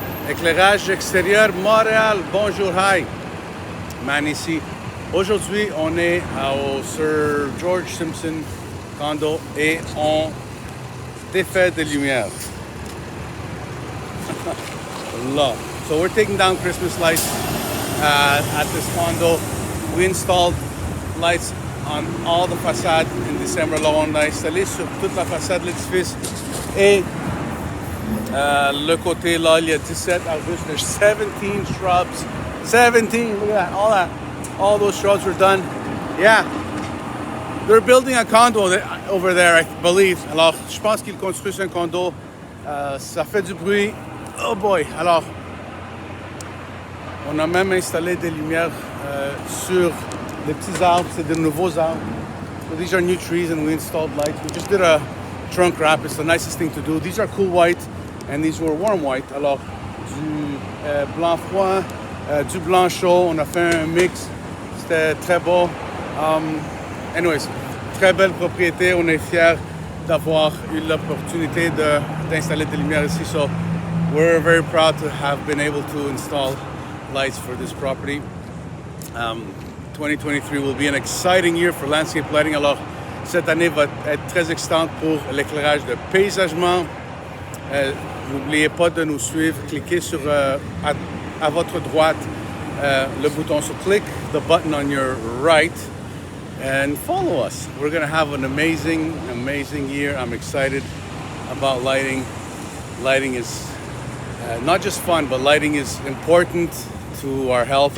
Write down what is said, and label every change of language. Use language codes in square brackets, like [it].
[fr] Éclairage Extérieur Montréal, bonjour, hi, Man ici. Aujourd'hui, on est au Sirgeorgesimpson condo et on défait des lumières. Là. [en] So we're taking down Christmas lights at this condo. We installed lights on all the facades in December. [fr] Alors on a installé sur toute la façade l'édifice et le côté là, il y a 17 [en] August, there's 17 shrubs. 17, look at that, all those shrubs were done. Yeah, they're building a condo over there, I believe. [fr] Alors, je pense qu'ils construisent un condo. Ça fait du bruit. Oh boy, alors, on a même installé des lumières sur les petits arbres, c'est de nouveaux arbres. [en] So these are new trees and we installed lights. We just did a trunk wrap, it's the nicest thing to do. These are cool white and these were warm white. [fr] Alors, du blanc froid, du blanc chaud, on a fait un mix, c'était très beau. Anyways, très belle propriété, on est fiers d'avoir eu l'opportunité d'installer des lumières ici. [en] So we're very proud to have been able to install lights for this property. 2023 will be an exciting year for landscape lighting. [fr] Alors, cette année va être très excitante pour l'éclairage de paysagement. N'oubliez pas de nous suivre. Cliquez sur à votre droite le bouton. [en] So click the button on your right and follow us. We're going to have an amazing year. I'm excited about lighting. Lighting is not just fun, but lighting is important to our health.